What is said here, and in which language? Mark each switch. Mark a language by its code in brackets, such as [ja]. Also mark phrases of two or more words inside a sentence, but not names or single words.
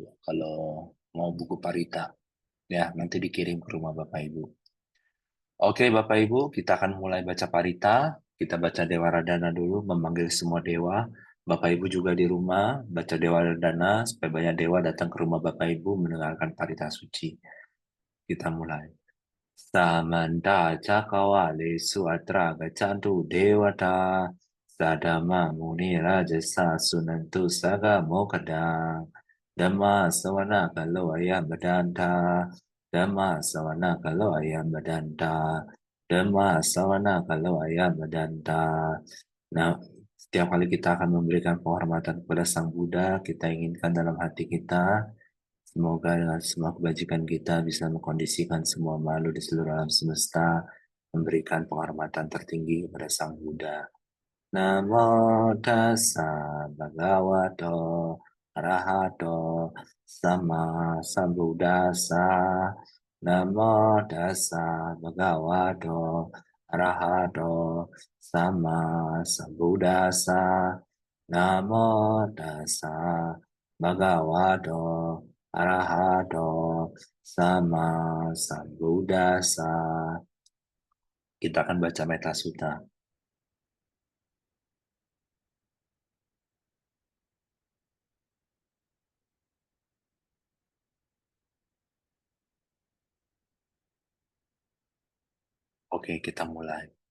[id] Kalau mau buku parita, ya nanti dikirim ke rumah Bapak Ibu. Oke, Bapak Ibu, kita akan mulai baca parita. Kita baca Dewa Radana dulu, memanggil semua dewa. Bapak Ibu juga di rumah, baca Dewa Radana, supaya banyak dewa datang ke rumah Bapak Ibu mendengarkan parita suci. Kita mulai. [pi] Samanta cakawalesu atra gacantu dewata sadama muni rajasa sunantu saga mokadang Dhamma sawana kalau ayam badanta Dhamma sawana kalau ayam badanta Dhamma sawana kalau ayam badanta. [id] Nah, setiap kali kita akan memberikan penghormatan kepada Sang Buddha, kita inginkan dalam hati kita semoga dengan semua kebajikan kita bisa mengkondisikan semua makhluk di seluruh alam semesta, memberikan penghormatan tertinggi kepada Sang Buddha. [pi] Namo tassa bhagavato arahato sama sambuddhassa. Namo tassa bhagavato arahato sama sambuddhassa. Namo tassa bhagavato arahato sama sambuddhassa. [id] Kita akan baca Metta Sutta. Oke, kita mulai.